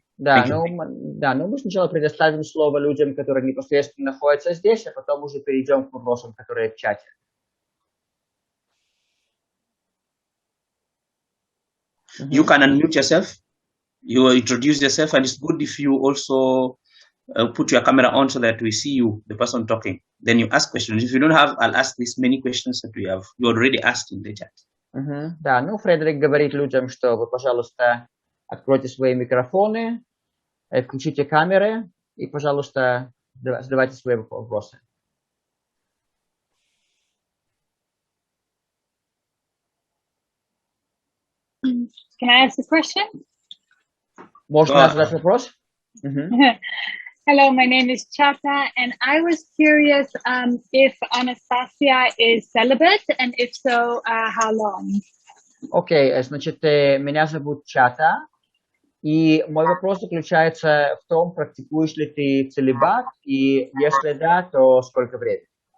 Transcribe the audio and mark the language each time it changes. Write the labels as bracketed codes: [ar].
[ru] Да, ну мы сначала предоставим слово людям, которые непосредственно находятся здесь, а потом уже перейдем к вопросам, которые в чате. [en] You can unmute yourself. You introduce yourself, and it's good if you also put your camera on so that we see you, the person talking. Then you ask questions. If you don't have, I'll ask these many questions that you already asked in the chat. [ru] Да, ну Фредерик говорит людям, что вы, пожалуйста, откройте свои микрофоны, включите камеры и, пожалуйста, задавайте свои вопросы. [en] Can I ask a question? [ru] Можно задать вопрос? [en] Hello, my name is Chata, and I was curious if Anastasia is celibate, and if so, how long? [ru] Окей, значит, меня зовут Чата, и мой вопрос заключается в том, практикуешь ли ты целибат, и если да, то сколько времени?